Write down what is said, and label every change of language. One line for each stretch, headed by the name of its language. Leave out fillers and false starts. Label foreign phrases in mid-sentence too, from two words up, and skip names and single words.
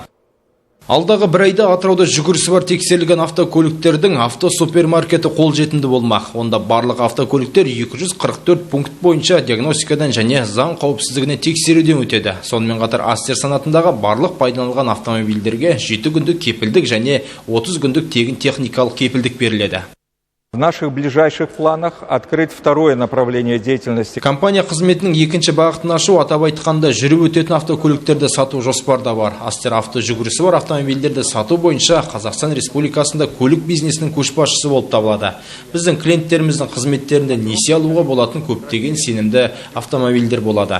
Kazakh: Алдағы бір айда Атырауда жүгірісі бар тексерілген автокөліктердің автосупермаркеті қолжетімді болмақ. Онда барлық автокөліктер 244 пункт бойынша диагностикадан және заң қауіпсіздігіне тексеруден өтеді. Сонымен қатар Aster санатындағы барлық пайдаланылған автомобильдерге 7 күндік кепілдік және 30 күндік тегін техникалық кепілдік беріледі.
Russian: В наших ближайших планах открыть второе направление деятельности.
Kazakh: Компания қызметінің екінші бағытын ашу, атап айтқанда жүріп өтетін автокөліктерді сату жоспарда бар. Aster авто жүгірісі бар автомобильдерді сату бойынша Қазақстан Республикасында көлік бизнесінің көшбасшысы болып табылады. Біздің клиенттеріміздің қызметтерінде несие алуға болатын көптеген сенімді автомобильдер болады.